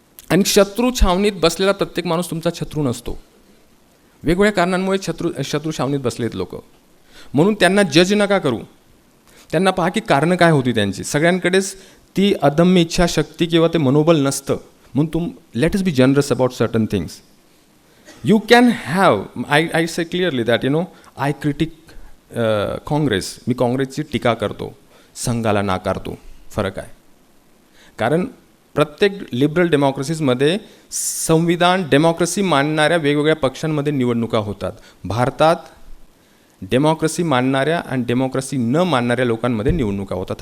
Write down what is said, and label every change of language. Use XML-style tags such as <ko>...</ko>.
<mr>आणि शत्रू छावणीत बसलेला प्रत्येक माणूस तुमचा शत्रू नसतो. वेगवेगळ्या कारणांमुळे शत्रू छावणीत बसलेत लोक. म्हणून त्यांना जज नका करू. त्यांना पहा की कारणं काय होती त्यांची. सगळ्यांकडेच ती अदम्य इच्छाशक्ती किंवा ते मनोबल नसतं.</mr> <en>म्हणून let us be generous about certain things. You can have, I say clearly that, I critic Congress.</en> <mr>मी काँग्रेसची टीका करतो, संघाला नाकारतो. फरक आहे. कारण प्रत्येक लिबरल डेमोक्रेसीजमध्ये संविधान डेमोक्रेसी मानणाऱ्या वेगवेगळ्या पक्षांमध्ये निवडणुका होतात. भारतात डेमोक्रेसी मानणाऱ्या आणि डेमोक्रेसी न मानणाऱ्या लोकांमध्ये निवडणुका होतात.</mr>